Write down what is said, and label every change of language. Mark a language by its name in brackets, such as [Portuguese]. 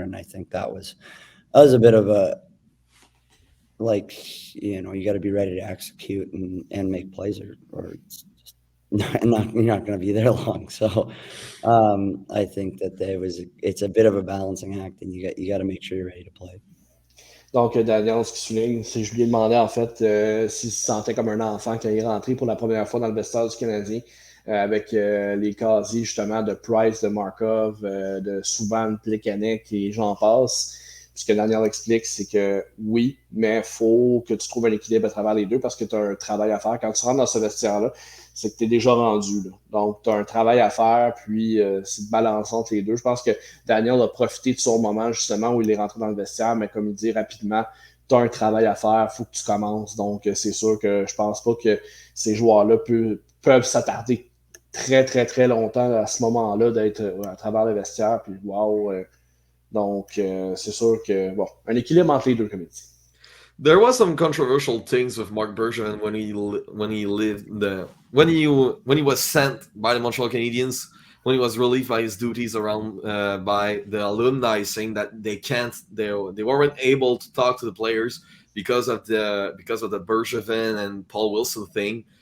[English] And I think that was a bit of a, you got to be ready to execute and make plays, or it's just you're not going to be there long. So I think that it's a bit of a balancing act, and you got to make sure you're ready to play. [French] Donc, Daniel, ce qu'il souligne, c'est que je lui ai demandé, en fait, s'il se sentait comme un enfant quand il est rentré pour la première fois dans le vestiaire du Canadien, avec les casiers, justement, de Price, de Markov, de Subban, Plekanec, et j'en passe. Puis ce que Daniel explique, c'est que oui, mais il faut que tu trouves un équilibre à travers les deux, parce que tu as un travail à faire. Quand tu rentres dans ce vestiaire-là, c'est que tu es déjà rendu, là. Donc, tu as un travail à faire, puis c'est de balancer entre les deux. Je pense que Daniel a profité de son moment, justement, où il est rentré dans le vestiaire, mais comme il dit rapidement, tu as un travail à faire, il faut que tu commences. Donc, c'est sûr que je pense pas que ces joueurs-là peuvent s'attarder très, très, très longtemps à ce moment-là d'être à travers le vestiaire, puis wow. Donc, c'est sûr que, bon, un équilibre entre les deux, comme il dit. [English] There was some controversial things with Marc Bergevin when he was sent by the Montreal Canadiens, when he was relieved by his duties around by the alumni, saying that they weren't able to talk to the players because of the Bergevin and Paul Wilson thing.